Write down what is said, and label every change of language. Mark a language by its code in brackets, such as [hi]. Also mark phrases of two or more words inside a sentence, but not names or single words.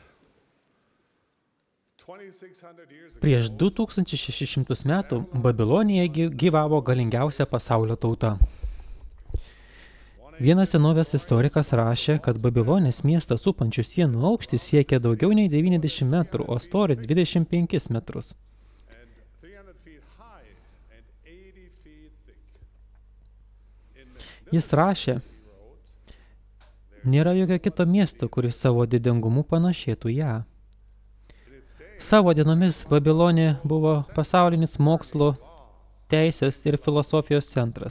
[en] 2600 years ago, [lt] Prieš 2600 metų Babilonijoje gyvavo galingiausia pasaulio tauta. Vienas senovės istorikas rašė, kad Babilonės miestą supančių sienų aukštis siekia daugiau nei 90 metrų, o storis 25 metrus. [en] and 300 feet high and 80 feet thick. [lt] Jis rašė, nėra jokio kito miesto, kuris savo didingumu panašėtų ją. Savo dienomis Babilonė buvo pasaulinis mokslo, teisės ir filosofijos centras.